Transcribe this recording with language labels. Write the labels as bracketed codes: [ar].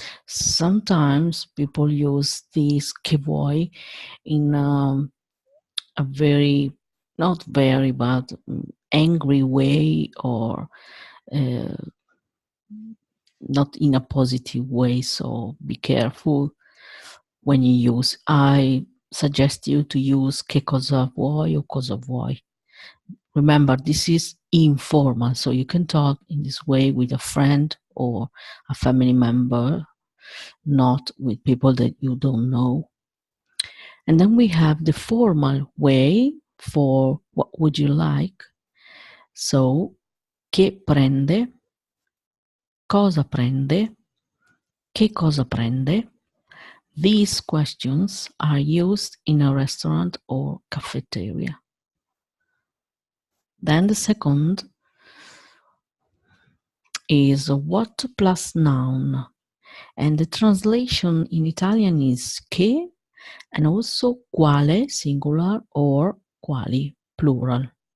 [en] Sometimes people use this [it] che vuoi [en] in a very, not very, but angry way, or not in a positive way. So be careful when you use. I suggest you to use [it] che cosa vuoi [en] or [it] cosa vuoi. [en] Remember, this is informal, so you can talk in this way with a friend or a family member, not with people that you don't know. And then we have the formal way for what would you like. [it] So, che prende, cosa prende, che cosa prende. [en] These questions are used in a restaurant or cafeteria. Then the second is what plus noun, and the translation in Italian is che and also quale singular or quali plural.